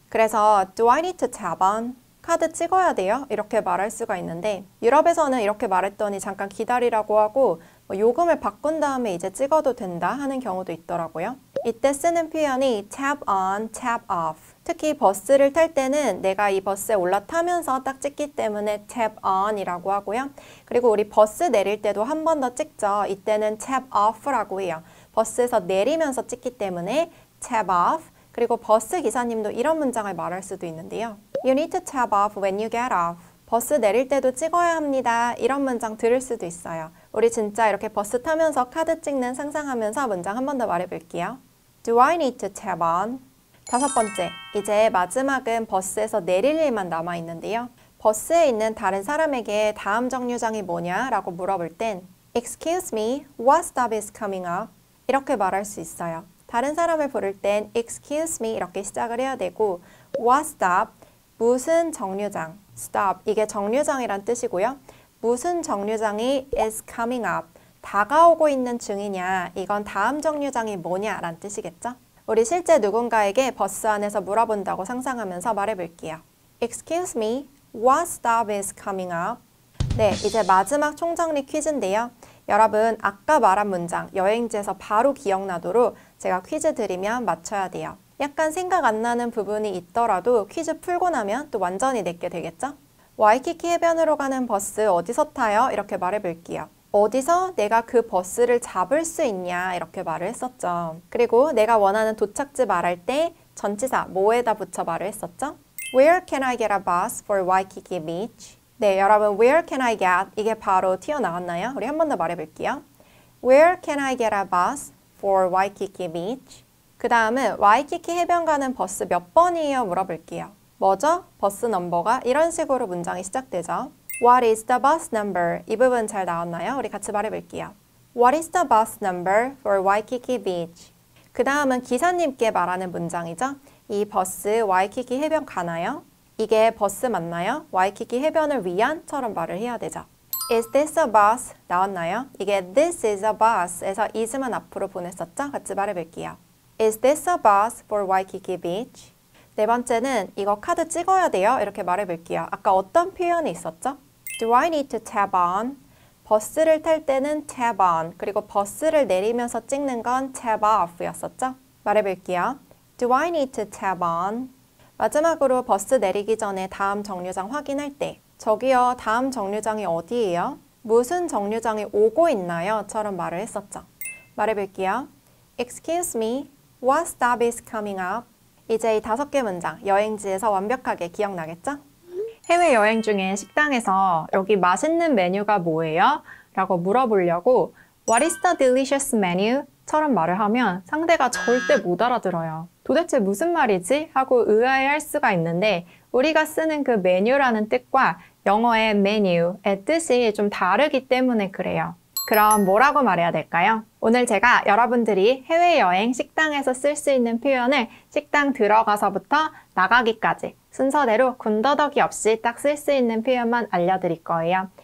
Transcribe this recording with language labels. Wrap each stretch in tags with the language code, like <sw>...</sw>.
<ko>그래서</ko> <en>Do I need to tap on?</en> <ko>카드 찍어야 돼요? 이렇게 말할 수가 있는데 유럽에서는 이렇게 말했더니 잠깐 기다리라고 하고 요금을 바꾼 다음에 이제 찍어도 된다 하는 경우도 있더라고요. 이때 쓰는 표현이 tap on, tap off. 특히 버스를 탈 때는 내가 이 버스에 올라타면서 딱 찍기 때문에 tap on 이라고 하고요. 그리고 우리 버스 내릴 때도 한 번 더 찍죠. 이때는 tap off라고 해요. 버스에서 내리면서 찍기 때문에 tap off. 그리고 버스 기사님도 이런 문장을 말할 수도 있는데요.</ko> <en>You need to tap off when you get off.</en> <ko>버스 내릴 때도 찍어야 합니다. 이런 문장 들을 수도 있어요. 우리 진짜 이렇게 버스 타면서 카드 찍는 상상하면서 문장 한 번 더 말해볼게요.</ko> <en>Do I need to tap on?</en> <ko>다섯 번째, 이제 마지막은 버스에서 내릴 일만 남아있는데요. 버스에 있는 다른 사람에게 다음 정류장이 뭐냐라고 물어볼 땐</ko> <en>Excuse me, what stop is coming up?</en> <ko>이렇게 말할 수 있어요. 다른 사람을 부를 땐 Excuse me 이렇게 시작을 해야 되고</ko> <en>What stop?</en> <ko>무슨 정류장? Stop, 이게 정류장이란 뜻이고요. 무슨 정류장이</ko> <en>is coming up?</en> <ko>다가오고 있는 중이냐? 이건 다음 정류장이 뭐냐란 뜻이겠죠? 우리 실제 누군가에게 버스 안에서 물어본다고 상상하면서 말해볼게요.</ko> <en>Excuse me, what stop is coming up?</en> <ko>네, 이제 마지막 총정리 퀴즈인데요. 여러분, 아까 말한 문장, 여행지에서 바로 기억나도록 제가 퀴즈 드리면 맞춰야 돼요. 약간 생각 안 나는 부분이 있더라도 퀴즈 풀고 나면 또 완전히 내게 되겠죠? 와이키키 해변으로 가는 버스 어디서 타요? 이렇게 말해볼게요. 어디서 내가 그 버스를 잡을 수 있냐 이렇게 말을 했었죠. 그리고 내가 원하는 도착지 말할 때 전치사 뭐에다 붙여 말을 했었죠.</ko> <en>Where can I get a bus for Waikiki Beach?</en> <ko>네, 여러분</ko> <en>Where can I get?</en> <ko>이게 바로 튀어나왔나요? 우리 한 번 더 말해볼게요.</ko> <en>Where can I get a bus for Waikiki Beach?</en> <ko>그 다음은 와이키키 해변 가는 버스 몇 번이에요? 물어볼게요. 뭐죠? 버스 넘버가 이런 식으로 문장이 시작되죠.</ko> <en>What is the bus number?</en> <ko>이 부분 잘 나왔나요? 우리 같이 말해볼게요.</ko> <en>What is the bus number for Waikiki Beach?</en> <ko>그 다음은 기사님께 말하는 문장이죠. 이 버스 와이키키 해변 가나요? 이게 버스 맞나요? 와이키키 해변을 위한처럼 말을 해야 되죠.</ko> <en>Is this a bus?</en> <ko>나왔나요? 이게</ko> <en>this is a bus</en> <ko>에서 is만 앞으로 보냈었죠? 같이 말해볼게요.</ko> <en>Is this a bus for Waikiki Beach?</en> <ko>네 번째는 이거 카드 찍어야 돼요. 이렇게 말해볼게요. 아까 어떤 표현이 있었죠?</ko> <en>Do I need to tap on?</en> <ko>버스를 탈 때는 tap on, 그리고 버스를 내리면서 찍는 건 tap off 였었죠? 말해볼게요.</ko> <en>Do I need to tap on?</en> <ko>마지막으로 버스 내리기 전에 다음 정류장 확인할 때 저기요, 다음 정류장이 어디예요? 무슨 정류장이 오고 있나요? 처럼 말을 했었죠. 말해볼게요.</ko> <en>Excuse me, what stop is coming up?</en> <ko>이제 이 5개 문장 여행지에서 완벽하게 기억나겠죠? 해외여행 중에 식당에서 여기 맛있는 메뉴가 뭐예요? 라고 물어보려고</ko> <en>What is the delicious menu?</en> <ko>처럼 말을 하면 상대가 절대 못 알아들어요. 도대체 무슨 말이지? 하고 의아해할 수가 있는데 우리가 쓰는 그 메뉴라는 뜻과 영어의 메뉴의 뜻이 좀 다르기 때문에 그래요. 그럼 뭐라고 말해야 될까요? 오늘 제가 여러분들이 해외여행 식당에서 쓸 수 있는 표현을 식당 들어가서부터 나가기까지 순서대로 군더더기 없이 딱 쓸 수 있는 표현만 알려드릴 거예요.</ko>